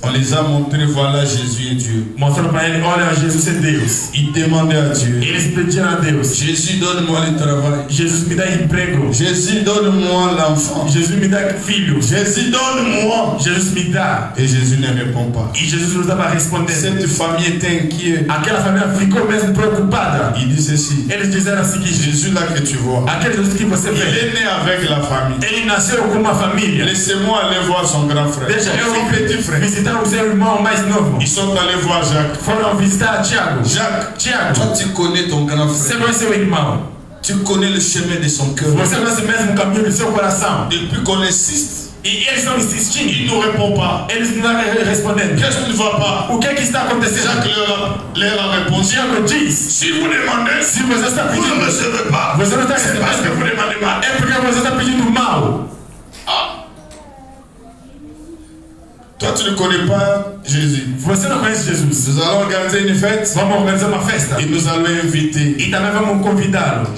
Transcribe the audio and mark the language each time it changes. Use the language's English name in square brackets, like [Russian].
[French] On les a montrés, voilà, Jésus est Dieu. [Portuguese] Mostrando para ele: olha, Jesus é Deus. [French] Ils demandaient à Dieu. [Portuguese] Eles pediram a Deus: [French] Jésus, donne-moi le travail. [Portuguese] Jesus me dá emprego. [French] Jésus, donne-moi l'enfant. [Portuguese] Jesus me dá filhos. [French] Jésus, donne-moi. [Portuguese] Jesus me dá. [French] Et Jésus ne répond pas. [Portuguese] E Jesus não estava respondendo. [French] Cette famille était inquiète. [Portuguese] Aquela família ficou mesmo preocupada. [French] Il dit ceci. [Portuguese] Eles disseram o seguinte: [French] Jésus là que tu vois, [Portuguese] aquele Jesus que você [French] il [Portuguese] vê, [French] est né avec la famille. [Portuguese] ele nasceu com uma família. [French] Laissez-moi aller voir son grand frère. [Portuguese] Deixa [French] Son [Portuguese] eu [French] petit frère. [Portuguese] visitar o seu irmão mais novo. [French] Ils sont allés voir Jacques. [Portuguese] Foram visitar Tiago. [French] Jacques, [Portuguese] Tiago, [French] toi tu connais ton grand [Portuguese] você [French] frère. [Portuguese] conhece seu irmão. [French] Tu connais le chemin de son cœur. [Portuguese] Você conhece mesmo o caminho do seu coração. [French] Depuis qu'on insiste, [Portuguese] E eles estão insistindo. [French] il ne répond pas. [Portuguese] Eles não estão respondendo. [French] Qu'est-ce qui ne va pas? [Portuguese] O que está acontecendo? [French] Jacques leur a répondu. [Portuguese] Tiago diz: [French] Si vous demandez, [Portuguese] se você está [French] vous ne [Portuguese] pedindo, [French] recevez pas. [Portuguese] você não está [French] C'est parce que [Portuguese] recebendo. [French] vous demandez mal. [Portuguese] É porque você está pedindo mal. [French] Toi, tu ne connais pas Jésus. [Portuguese] Você não conhece Jesus. [French] Nous allons organiser une fête [Portuguese] Vamos organizar uma festa. [French] et nous allons inviter [Portuguese] E também vamos convidá-lo.